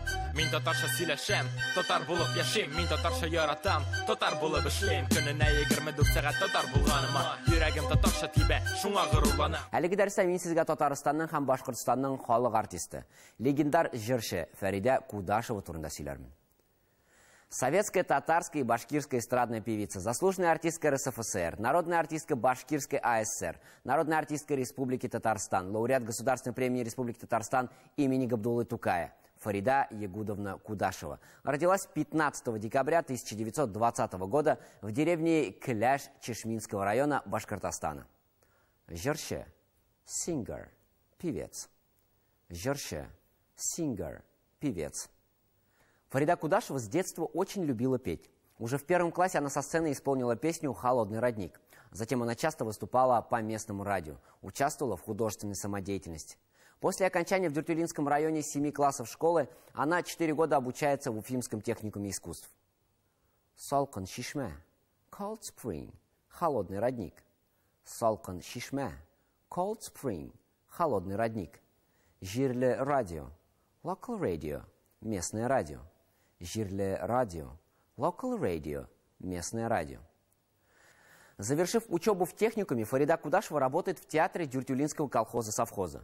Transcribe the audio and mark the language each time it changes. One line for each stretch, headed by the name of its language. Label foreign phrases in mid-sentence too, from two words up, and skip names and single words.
Tatar: Мин татарча сөйләшәм, татар булып яшим. Мин татарча яратам, татар булып эшлим. Көненә 24 сәгать татар булганыма, йөрәгем татарча тибә, шуңа горурланам. Әлеге дәрестә мин сезгә Татарстанның һәм Башкортстанның халык артисты, легендар җырчы Фәридә Кудашева турында сөйләрмен.
Russian: Советская, татарская и башкирская эстрадная певица, заслуженная артистка РСФСР, народная артистка Башкирской АССР, народная артистка Республики Татарстан, лауреат Государственной премии Республики Татарстан имени Габдуллы Тукая Фарида Ягудовна Кудашева. Родилась 15 декабря 1920 года в деревне Кляш Чешминского района Башкортостана.
Tatar: Җырчы, сингер, певец. Җырчы, сингер, певец.
Russian: Фарида Кудашева с детства очень любила петь. Уже в 1 классе она со сцены исполнила песню «Холодный родник». Затем она часто выступала по местному радио, участвовала в художественной самодеятельности. После окончания в Дюртюлинском районе 7 классов школы она 4 года обучается в Уфимском техникуме искусств.
Tatar: Салкын шишме,
English: cold spring,
Russian: холодный родник.
Tatar: Салкын шишме,
English: cold spring,
Russian: холодный родник.
Tatar: Жирле радио,
English: local radio,
Russian: местное радио.
Tatar: Жирле радио,
English: local radio,
Russian: местное радио. Завершив учебу в техникуме, Фарида Кудашева работает в театре Дюртюлинского колхоза-совхоза.